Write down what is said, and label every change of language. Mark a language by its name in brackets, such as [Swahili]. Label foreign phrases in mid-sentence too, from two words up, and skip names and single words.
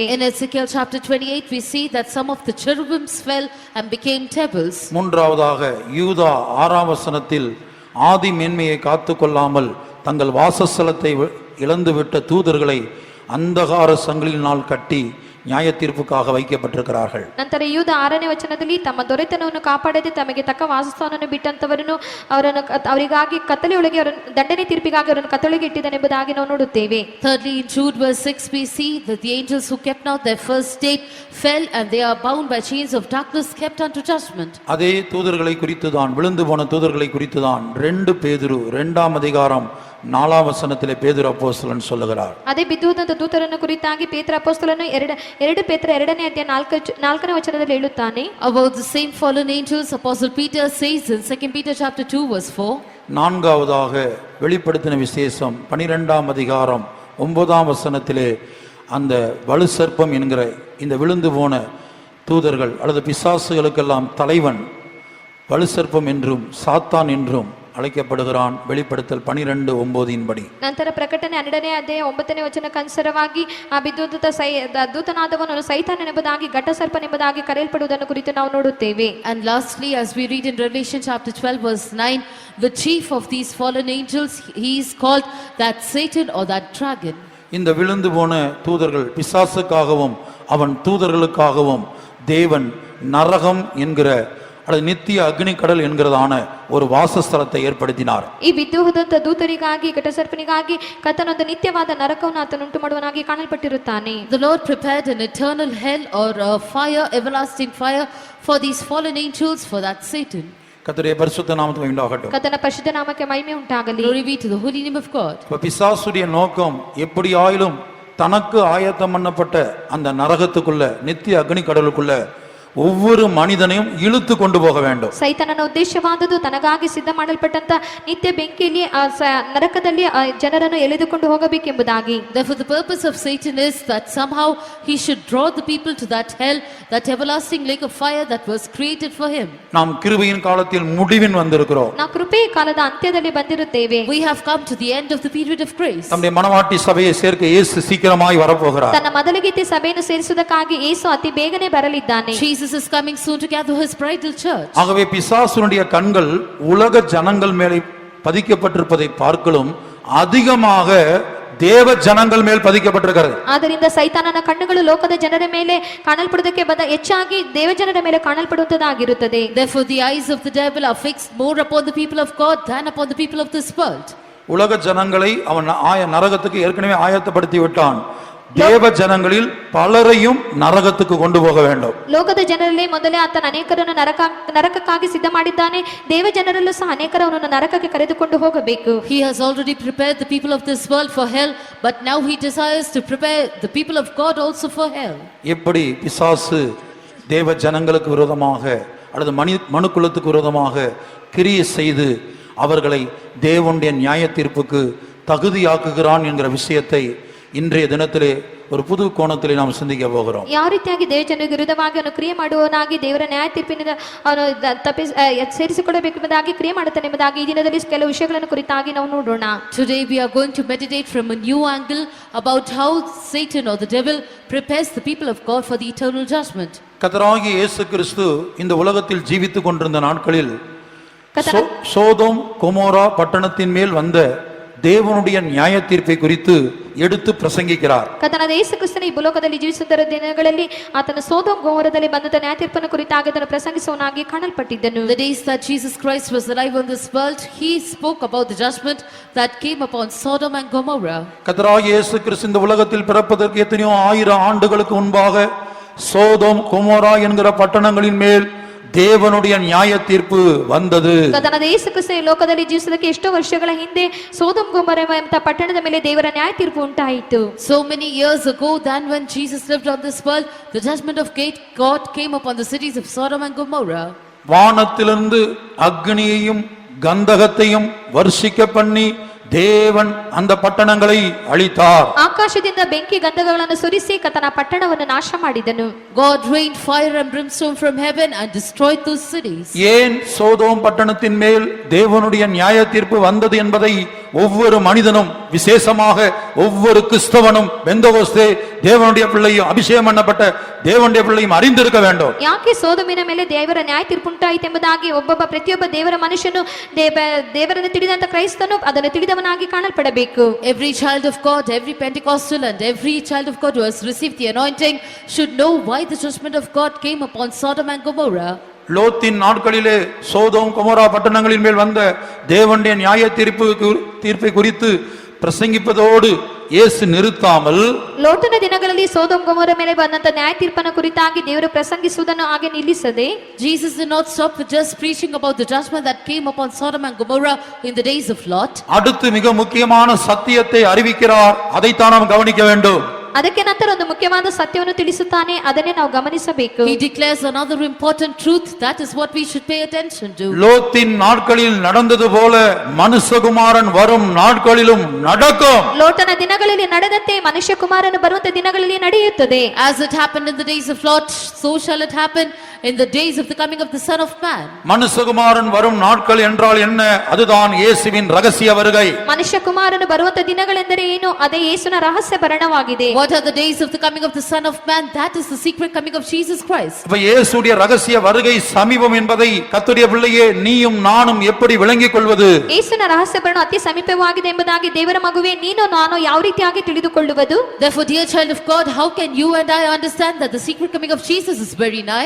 [English] In Ezekiel chapter 28 we see that some of the cherubims fell and became devils. [Tamil] மூன்றாவதாக யூதா 6ஆம் வசனத்தில் ஆதி மேன்மையை காத்துக்கொள்ளாமல் தங்கள் வாசஸ்தலத்தை இழந்துவிட்ட தூதர்களை அந்தகார சங்கிலினால் கட்டி நியாய தீர்ப்புக்காக வைக்கப்பட்டிருக்கிறார்கள். [Kannada] ನಂತರ ಯೂದ 6ನೇ ವಚನದಲ್ಲಿ ತಮ್ಮ ದೊರೆತನವನ್ನು ಕಾಪಾಡದೆ ತಮಗೆ ತಕ್ಕ ವಾಸಸ್ಥಾನವನ್ನು ಬಿಟ್ಟಂತವರನ್ನು ಅವರಿಗಾಗಿ ಕತ್ತಲೆಯೊಳಗೆ ಅವರನ್ನು ದಂಡನೆ ತೀರ್ಪಿಗಾಗಿ ಅವರನ್ನು ಕತ್ತಲೆಗೆ ಇಟ್ಟಿದ್ದಾನೆಂಬುದಾಗಿ ನಾವು ನೋಡುತ್ತೇವೆ. [English] Thirdly, in Jude verse 6 we see that the angels who kept not their first state fell and they are bound by chains of darkness kept unto judgment. [Tamil] அதே தூதர்களை குறித்துதான், விழுந்து போன தூதர்களை குறித்துதான் 2 பேதுரு 2ஆம் அதிகாரம் 4ஆம் வசனத்திலே பேதுரு அப்போஸ்தலன் சொல்லுகிறார். [Kannada] ಅದೇ ಬಿದ್ದುದಂತ ದೂತರನ್ನು ಕುರಿತಾಗಿ ಪೇತ್ರ ಅಪೊಸ್ತಲನು 2 ಪೇತ್ರ 2ನೇ ಅಧ್ಯಾಯ 4ನೇ ವಚನದಲ್ಲಿ ಹೇಳುತ್ತಾನೆ. [English] About the same fallen angels, Apostle Peter says in 2 Peter chapter 2 verse 4. [Tamil] நான்காவதாக வெளிப்படுத்தின விசேஷம் 12ஆம் அதிகாரம் 9ஆம் வசனத்திலே அந்த வலுசர்ப்பம் என்கிற இந்த விழுந்து போன தூதர்கள் அல்லது பிசாசுகளுக்கெல்லாம் தலைவன் வலுசர்ப்பம் என்றும் சாத்தான் என்றும் ಅಳೆಯಪಡುகிறான். வெளிப்படுத்தல் 12:9 படி. [Kannada] ನಂತರ ಪ್ರಕಟಣೆ 12ನೇ ಅಧ್ಯಾಯ 9ನೇ ವಚನಕ್ಕನುಸಾರವಾಗಿ ಆ ಬಿದ್ದುದ ದೂತನಾದವನು ಸೈತಾನನೆಂಬುದಾಗಿ ಘಟಸರ್ಪನೆಂಬುದಾಗಿ ಕರೆಯಲ್ಪಡುವುದನ್ನು ಕುರಿತು ನಾವು ನೋಡುತ್ತೇವೆ. [English] And lastly, as we read in Revelation chapter 12 verse 9, the chief of these fallen angels, he is called that Satan or that dragon. [Tamil] இந்த விழுந்து போன தூதர்கள் பிசாசுக்காகவும் அவன் தூதர்களுக்காகவும் தேவன் நரகம் என்கிற அல்லது நித்திய அக்னி கடல் என்கிறதான ஒரு வாசஸ்தலத்தை ஏற்படுத்தினார். [Kannada] ಈ ಬಿದ್ದು ಹೋದಂತ ದೂತರಿಗಾಗಿ ಘಟಸರ್ಪನಿಗಾಗಿ ಕರ್ತನೊಂದು ನಿತ್ಯವಾದ ನರಕವನ್ನು ಆತನು ಉಂಟು ಮಾಡುವನಾಗಿ ಕಾಣಲ್ಪಟ್ಟಿರುತ್ತಾನೆ. [English] The Lord prepared an eternal hell or a fire, everlasting fire for these fallen angels, for that Satan. [Tamil] கர்த்தருடைய பரிசுத்த நாமத்துக்கு உண்டாகட்டும். [Kannada] ಕರ್ತನ ಪರಿಶುದ್ಧ ನಾಮಕ್ಕೆ ಮಹಿಮೆ ಉಂಟಾಗಲಿ. [English] Glory be to the holy name of God. [Tamil] பிசாசுடைய நோக்கம் எப்படி ஆயிலும் தனக்கு ஆயத்தம் பண்ணப்பட்ட அந்த நரகத்துக்குள்ள நித்திய அக்னி கடலுக்குள்ள ஒவ்வொரு மனிதனையும் இழுத்து கொண்டு போக வேண்டும். [Kannada] ಸೈತಾನನ ಉದ್ದೇಶವಾದದ್ದು ತನಗಾಗಿ ಸಿದ್ಧ ಮಾಡಲ್ಪಟ್ಟಂತ ನಿತ್ಯ ಬೆಂಕಿಯಲ್ಲಿ ನರಕದಲ್ಲಿ ಜನರನ್ನು ಎಳೆದುಕೊಂಡು ಹೋಗಬೇಕೆಂಬುದಾಗಿ. [English] Therefore the purpose of Satan is that somehow he should draw the people to that hell, that everlasting lake of fire that was created for him. [Tamil] நாம் கிருபையின் காலத்தில் முடிவின் வந்திருக்கிறோம். [Kannada] ನಾವು ಕೃಪೆಯ ಕಾಲದ ಅಂತ್ಯದಲ್ಲಿ ಬಂದಿರುತ್ತೇವೆ. [English] We have come to the end of the period of grace. [Tamil] நம்முடைய மனவாட்டி சபையை சேர்க்க இயேசு சீக்கிரமாய் வரப்போகிறார். [Kannada] ತನ್ನ ಮೊದಲಿಗೆ ಸಭೆಯನ್ನು ಸೇರಿಸುವುದಕ್ಕಾಗಿ ಯೇಸು ಅತಿ ಬೇಗನೆ ಬರಲಿದ್ದಾನೆ. [English] Jesus is coming soon to gather his bridal church. [Tamil] ஆகவே பிசாசுடைய கண்கள் உலக ஜனங்கள் மேலே பதிக்கப்பட்டிருப்பதை பார்க்கலும் அதிகமாக தேவ ஜனங்கள் மேல் பதிக்கப்பட்டிருக்கிறது. [Kannada] ಆದ್ದರಿಂದ ಸೈತಾನನ ಕಣ್ಣುಗಳು ಲೋಕದ ಜನರ ಮೇಲೆ ಕಾಣಲ್ಪಡುವುದಕ್ಕೆ ಹೆಚ್ಚಾಗಿ ದೇವಜನರ ಮೇಲೆ ಕಾಣಲ್ಪಡುವಂತದ್ದಾಗಿರುತ್ತದೆ. [English] Therefore the eyes of the devil are fixed more upon the people of God than upon the people of this world. [Tamil] உலக ஜனங்களை அவன் நரகத்துக்கு ஏற்கனவே ஆயத்தப்படுத்தி விட்டான். தேவ ஜனங்களில் பலரையும் நரகத்துக்கு கொண்டு போக வேண்டும். [Kannada] ಲೋಕದ ಜನರಲ್ಲಿ ಮೊದಲೇ ಆತನ ಅನೇಕರನ್ನು ನರಕಕ್ಕಾಗಿ ಸಿದ್ಧ ಮಾಡಿದ್ದಾನೆ. ದೇವ ಜನರಲ್ಲೂ ಸಹ ಅನೇಕರನ್ನು ನರಕಕ್ಕೆ ಕರೆದುಕೊಂಡು ಹೋಗಬೇಕು. [English] He has already prepared the people of this world for hell, but now he desires to prepare the people of God also for hell. [Tamil] எப்படி பிசாசு தேவ ஜனங்களுக்கு விரோதமாக அல்லது மனுக்குலத்துக்கு விரோதமாக கிரியை செய்து அவர்களை தேவனுடைய நியாய தீர்ப்புக்கு தகுதியாக்குகிறான் என்கிற விஷயத்தை இன்றைய தினத்திலே ஒரு புது கோணத்திலே நாம் சிந்திக்க போகிறோம். [Kannada] ಯಾವ ರೀತಿಯಾಗಿ ದೇವಜನರಿಗೆ ವಿರುದ್ಧವಾಗಿ ಅವನು ಕ್ರಿಯೆ ಮಾಡುವವನಾಗಿ ದೇವರ ನ್ಯಾಯ ತೀರ್ಪಿನಿಂದ ಅವನು ಸೇರಿಸಿಕೊಳ್ಳಬೇಕೆಂಬುದಾಗಿ ಕ್ರಿಯೆ ಮಾಡುತ್ತಾನೆ ಎಂಬುದಾಗಿ ಈ ದಿನದಲ್ಲಿ ಕೆಲವು ವಿಷಯಗಳನ್ನು ಕುರಿತಾಗಿ ನಾವು ನೋಡೋಣ. [English] Today we are going to meditate from a new angle about how Satan or the devil prepares the people of God for the eternal judgment. [Tamil] கர்த்தராகிய இயேசு கிறிஸ்து இந்த உலகத்தில் ஜீவித்துக் கொண்டிருந்த நாட்களில் சோதோம் கொமோரா பட்டணத்தின் மேல் வந்த தேவனுடைய நியாய தீர்ப்பை குறித்து எடுத்து பிரசங்கிக்கிறார். [Kannada] ಕರ್ತನಾದ ಯೇಸು ಕ್ರಿಸ್ತನು ಈ ಭೂಲೋಕದಲ್ಲಿ ಜೀವಿಸುತ್ತಿರುವ ದಿನಗಳಲ್ಲಿ ಆತನ ಸೋದೋಮ್ ಗೊಮೋರದಲ್ಲಿ ಬಂದಂತ ನ್ಯಾಯ ತೀರ್ಪನ್ನು ಕುರಿತಾಗಿ ಅದನ್ನು ಪ್ರಸಂಗಿಸುವವನಾಗಿ ಕಾಣಲ್ಪಟ್ಟಿದ್ದನು. [English] The days that Jesus Christ was alive on this world, he spoke about the judgment that came upon Sodom and Gomorrah. [Tamil] கர்த்தராகிய இயேசு கிறிஸ்து இந்த உலகத்தில் பிறப்பதற்கு எத்தனையோ ஆயிரம் ஆண்டுகளுக்கு முன்பாக சோதோம் கொமோரா என்கிற பட்டணங்களின் மேல் தேவனுடைய நியாய தீர்ப்பு வந்தது. [Kannada] ಕರ್ತನಾದ ಯೇಸು ಕ್ರಿಸ್ತನು ಈ ಲೋಕದಲ್ಲಿ ಜೀವಿಸುವುದಕ್ಕೆ ಎಷ್ಟೋ ವರ್ಷಗಳ ಹಿಂದೆ ಸೋದೋಮ್ ಗೊಮೋರ ಎಂಬ ಪಟ್ಟಣದ ಮೇಲೆ ದೇವರ ನ್ಯಾಯ ತೀರ್ಪು ಉಂಟಾಯಿತು. [English] So many years ago than when Jesus lived on this world, the judgment of God came upon the cities of Sodom and Gomorrah. [Tamil] வானத்திலிருந்து அக்னியையும் கந்தகத்தையும் வர்ஷிக்க பண்ணி தேவன் அந்த பட்டணங்களை அழித்தார். [Kannada] ಆಕಾಶದಿಂದ ಬೆಂಕಿ ಗಂಧಕಗಳನ್ನು ಸುರಿಸಿ ಕರ್ತನ ಪಟ್ಟಣವನ್ನು ನಾಶ ಮಾಡಿದನು. [English] God rained fire and brimstone from heaven and destroyed those cities. [Tamil] ஏன் சோதோம் பட்டணத்தின் மேல் தேவனுடைய நியாய தீர்ப்பு வந்தது என்பதை ஒவ்வொரு மனிதனும் விசேஷமாக ஒவ்வொரு கிறிஸ்தவனும் பெந்தகோஸ்தே தேவனுடைய பிள்ளையும் அபிஷேகம் பண்ணப்பட்ட தேவனுடைய பிள்ளையும் அறிந்திருக்க வேண்டும். [Kannada] ಯಾಕೆ ಸೋದೋಮಿನ ಮೇಲೆ ದೇವರ ನ್ಯಾಯ ತೀರ್ಪು ಉಂಟಾಯಿತು ಎಂಬುದಾಗಿ ಪ್ರತಿಯೊಬ್ಬ ದೇವರ ಮನುಷ್ಯನು ದೇವರನ್ನು ತಿಳಿದಂತ ಕ್ರೈಸ್ತನು ಅದನ್ನು ತಿಳಿದವನಾಗಿ ಕಾಣಲ್ಪಡಬೇಕು. [English] Every child of God, every Pentecostal and every child of God who has received the anointing should know why the judgment of God came upon Sodom and Gomorrah. [Tamil] லோத்தின் நாட்களிலே சோதோம் கொமோரா பட்டணங்களின் மேல் வந்த தேவனுடைய நியாய தீர்ப்பை குறித்து பிரசங்கிப்பதோடு இயேசு நிறுத்தாமல் [Kannada] ಲೋಟನ ದಿನಗಳಲ್ಲಿ ಸೋದೋಮ್ ಗೊಮೋರ ಮೇಲೆ ಬಂದಂತ ನ್ಯಾಯ ತೀರ್ಪನ ಕುರಿತಾಗಿ ದೇವರು ಪ್ರಸಂಗಿಸುವುದನ್ನು ಹಾಗೆ ನಿಲ್ಲಿಸದೆ [English] Jesus did not stop with just preaching about the judgment that came upon Sodom and Gomorrah in the days of Lot. [Tamil] அடுத்து மிக முக்கியமான சத்தியத்தை அறிவிக்கிறார். அதைத்தான் நாம் கவனிக்க வேண்டும். [Kannada] ಅದಕ್ಕೆ ನಂತರ ಒಂದು ಮುಖ್ಯವಾದ ಸತ್ಯವನ್ನು ತಿಳಿಸುತ್ತಾನೆ, ಅದನ್ನೇ ನಾವು ಗಮನಿಸಬೇಕು. [English] He declares another important truth, that is what we should pay attention to. [Tamil] லோத்தின் நாட்களில் நடந்தது போல மனுஷகுமாரன் வரும் நாட்களிலும் நடக்கும். [Kannada] ಲೋಟನ ದಿನಗಳಲ್ಲಿ ನಡೆದಂತೆ ಮನುಷ್ಯಕುಮಾರನು ಬರುವಂತ ದಿನಗಳಲ್ಲಿ ನಡೆಯುತ್ತದೆ. [English] As it happened in the days of Lot, so shall it happen in the days of the coming of the Son of Man. [Tamil] மனுஷகுமாரன் வரும் நாட்கள் என்றால் என்ன? அதுதான் இயேசுவின் ரகசிய வருகை. [Kannada] ಮನುಷ್ಯಕುಮಾರನು ಬರುವಂತ ದಿನಗಳೆಂದರೆ ಏನು? ಅದೇ ಯೇಸುವಿನ ರಹಸ್ಯ ಬರಣವಾಗಿದೆ. [English] What are the days of the coming of the Son of Man? That is the secret coming of Jesus Christ. [Tamil] அப்ப இயேசுவின் ரகசிய வருகை சமீபம் என்பதை கர்த்தருடைய பிள்ளையே நீயும் நானும் எப்படி விளங்கிக் கொள்வது? [Kannada] ಯೇಸುವಿನ ರಹಸ್ಯ ಬರಣ ಅತಿ ಸಮೀಪವಾಗಿದೆ ಎಂಬುದಾಗಿ ದೇವರ ಮಗುವೆ ನೀನು ನಾನು ಯಾವ ರೀತಿಯಾಗಿ ತಿಳಿದುಕೊಳ್ಳುವುದು? [English] Therefore, dear child of God, how can you and I understand that the secret coming of Jesus is very nigh?